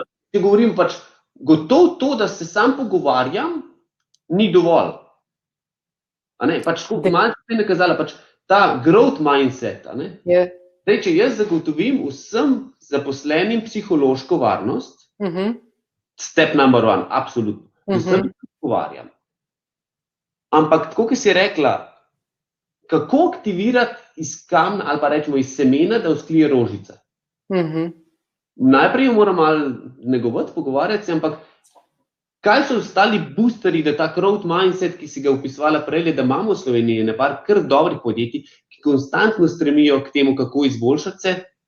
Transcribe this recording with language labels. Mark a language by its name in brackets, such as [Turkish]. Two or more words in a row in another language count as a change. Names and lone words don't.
[Slovenian] Če govorim gotovo to, da se sam pogovarjam, ni dovolj. Malo se je nakazala, ta [English] growth mindset. [Slovenian] Zdaj, če jaz zagotovim vsem zaposlenim psihološko varnost, [English] step number one, [Slovenian] absolutno. Vsem se pogovarjam. Ampak, tako kot si rekla, kako aktivirati iz kamna ali pa rečemo iz semena, da vzklije rožica? Najprej jo moram malo negovati, pogovarjati se, ampak kaj so ostali boosterji, da ta [English] growth mindset, [Slovenian] ki si ga opisovala prej, da imamo v Sloveniji nekaj kar dobrih podjetij, ki konstantno stremijo k temu, kako izboljšati se.